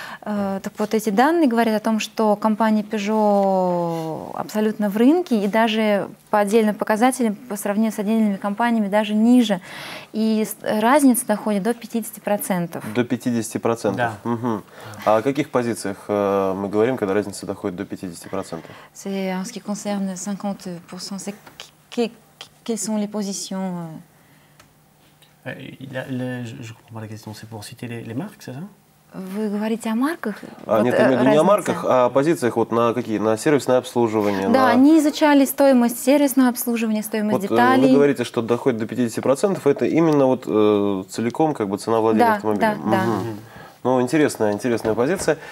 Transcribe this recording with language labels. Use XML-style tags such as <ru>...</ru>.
<ru>Так вот, эти данные говорят о том, что компания Peugeot абсолютно в рынке, и даже по отдельным показателям, по сравнению с отдельными компаниями, даже ниже. И разница доходит до 50%. До 50%? Да. А о каких позициях мы говорим, когда разница доходит до 50%?</ru> <fr>C'est en ce qui concerne 50%. Quelles sont les positions Je comprends pas la question, c'est pour citer les marques, c'est ça?</fr> <ru>Вы говорите о марках? Нет, я имею в виду не о марках, а о позициях вот на какие? На сервисное обслуживание? Да, они изучали стоимость сервисного обслуживания, стоимость деталей. Вы говорите, что доходит до 50%, это именно вот целиком как бы цена владения автомобилем? Да. Ну, интересная позиция.</ru>